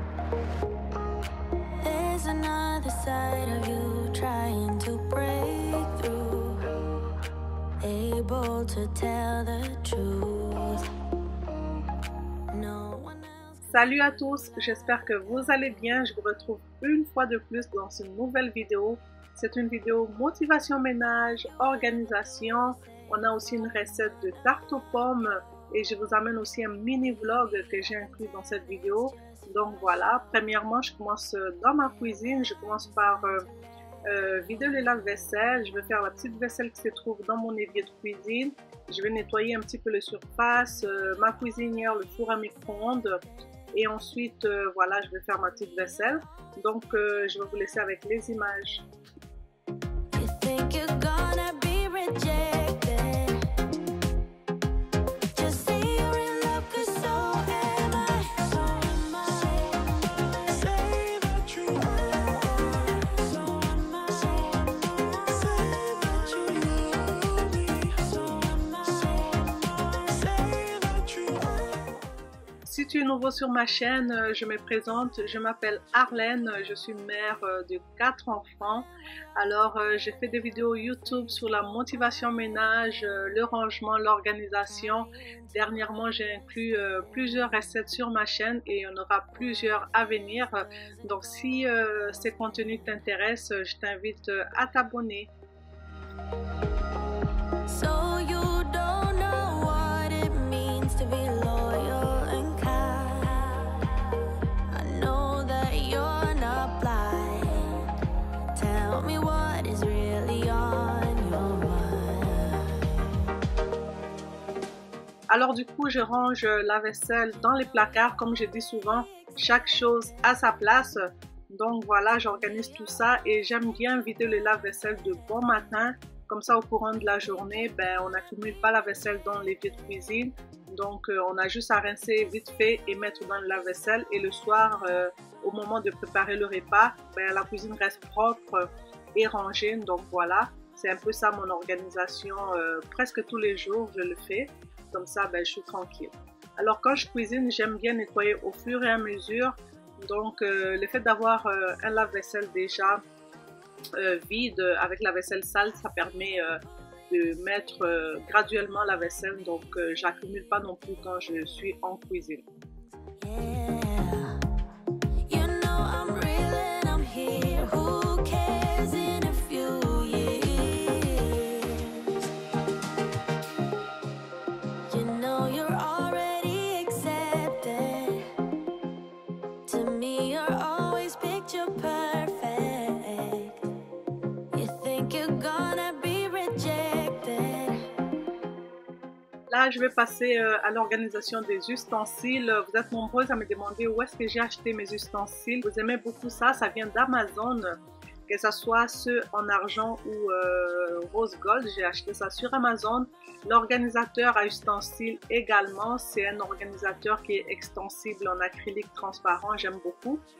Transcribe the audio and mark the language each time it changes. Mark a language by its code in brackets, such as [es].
[en] always another side of you trying to break through, able to tell the truth. No one else. [fr] Salut à tous, j'espère que vous allez bien. Je vous retrouve une fois de plus dans une nouvelle vidéo. C'est une vidéo motivation ménage, organisation. On a aussi une recette de tarte aux pommes et je vous amène aussi un mini vlog que j'ai inclus dans cette vidéo. Donc voilà, premièrement je commence dans ma cuisine. Je commence par vider le lave-vaisselle. Je vais faire la petite vaisselle qui se trouve dans mon évier de cuisine. Je vais nettoyer un petit peu les surfaces, ma cuisinière, le four à micro-ondes. Et ensuite, voilà, je vais faire ma petite vaisselle. Donc, je vais vous laisser avec les images. [en] You think you're gonna be rejected. Just say you're in love, 'cause so am I. So am I. Say that you are. So am I. Say that you love me. So am I. Say that you are. [fr] Si tu es nouveau sur ma chaîne, je me présente, je m'appelle Arlène, je suis mère de 4 enfants. Alors, j'ai fait des vidéos YouTube sur la motivation ménage, le rangement, l'organisation. Dernièrement, j'ai inclus plusieurs recettes sur ma chaîne et il y en aura plusieurs à venir. Donc, si ces contenus t'intéressent, je t'invite à t'abonner. [en] So you don't know what it means to be loyal and kind. I know that you're not blind. Tell me what is really on your mind. [fr] Alors du coup, je range la vaisselle dans les placards. Comme je dis souvent, chaque chose à sa place. Donc voilà, j'organise tout ça et j'aime bien vider le lave-vaisselle de bon matin. Comme ça, au courant de la journée, on n'accumule pas la vaisselle dans l'évier de cuisine. Donc, on a juste à rincer vite fait et mettre dans le lave-vaisselle. Et le soir, au moment de préparer le repas, la cuisine reste propre et rangée. Donc voilà, c'est un peu ça mon organisation. Presque tous les jours, je le fais. Comme ça, je suis tranquille. Alors, quand je cuisine, j'aime bien nettoyer au fur et à mesure. Donc, le fait d'avoir un lave-vaisselle déjà vide avec la vaisselle sale, ça permet de mettre graduellement la vaisselle, donc j'accumule pas non plus quand je suis en cuisine. [en] Yeah. You know I'm real and I'm here. Who cares in a few years? You know you're already accepted. To me you're always picture perfect. You think you're gonna be rejected. [fr] Là, je vais passer à l'organisation des ustensiles. Vous êtes nombreux à me demander où est-ce que j'ai acheté mes ustensiles. Vous aimez beaucoup ça, ça vient d'Amazon. Que ce soit ceux en argent ou rose gold, j'ai acheté ça sur Amazon. L'organisateur à ustensiles également, c'est un organisateur qui est extensible en acrylique transparent, j'aime beaucoup.